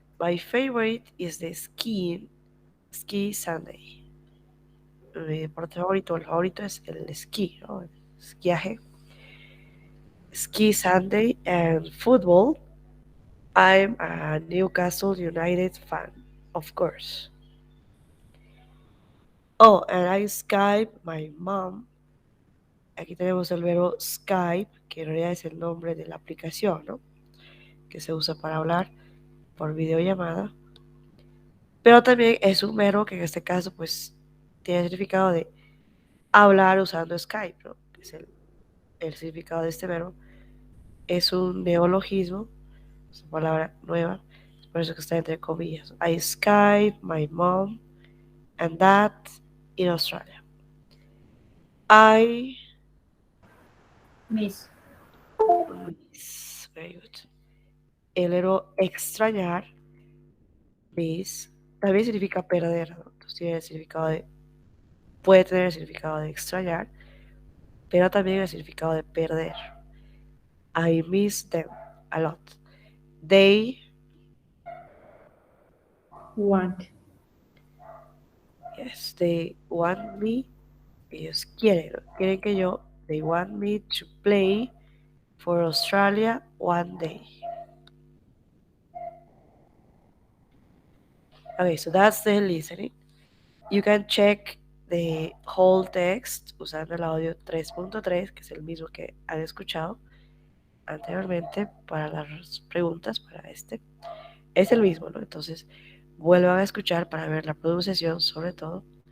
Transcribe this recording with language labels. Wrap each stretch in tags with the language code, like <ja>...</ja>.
<en>My favorite is the ski Sunday.</en> <es>Mi deporte favorito, el favorito es el esquí, ¿no? El esquiaje.</es> <en>Ski Sunday and football. I'm a Newcastle United fan, of course. Oh, and I Skype my mom.</en> <es>Aquí tenemos el verbo Skype, que en realidad es el nombre de la aplicación, ¿no? Que se usa para hablar por videollamada. Pero también es un verbo que en este caso, pues, tiene el significado de hablar usando Skype, ¿no? Que es el significado de este verbo. Es un neologismo, es una palabra nueva, por eso que está entre comillas.</es> <en>I Skype my mom and dad in Australia. I Miss. miss, very good.</en> <es>El verbo extrañar, miss, también significa perder, ¿no? Entonces tiene el significado de, puede tener el significado de extrañar, pero también el significado de perder.</es> <en>I miss them a lot. They Want. yes, they want me.</en> <es>Ellos quieren, ¿no? Quieren que yo.</es> <en>They want me to play for Australia one day. Okay, so that's the listening. You can check the whole text</en> <es>usando el audio 3.3, que es el mismo que han escuchado anteriormente para las preguntas, para este. Es el mismo, ¿no? Entonces, vuelvan a escuchar para ver la pronunciación sobre todo.</es>